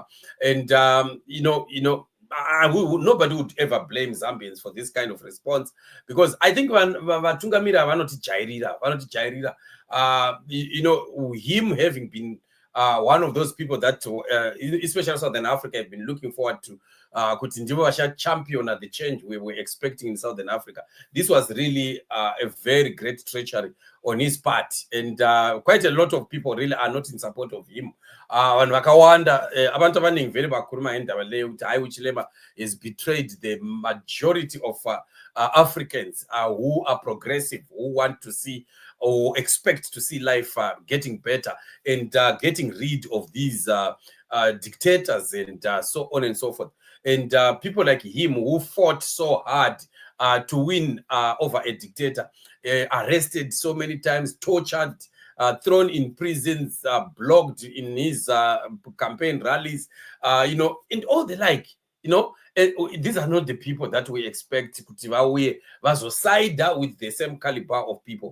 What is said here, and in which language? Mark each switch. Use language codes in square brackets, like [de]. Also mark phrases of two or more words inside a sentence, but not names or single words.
[en] And nobody would ever blame Zambians for this kind of response, because I think when [sn] Vatungamira vanoti [en] him having been one of those people that especially Southern Africa have been looking forward to [sn] kuti ndivo [en] champion the change we were expecting in Southern Africa. This was really a very great treachery on his part, and quite a lot of people really are not in support of him. [sn] Vanhu vakawanda [nd] abantu abaningi vele vakuruma endaba leyo [sn] kuti hai [en] Hichilema has betrayed the majority of Africans who are progressive, who want to see or expect to see life getting better and getting rid of these dictators and so on and so forth. And people like him who fought so hard to win over a dictator, arrested so many times, tortured, thrown in prisons, blocked in his campaign rallies, and all the like, these are not the people that we expect to side with the same caliber of people.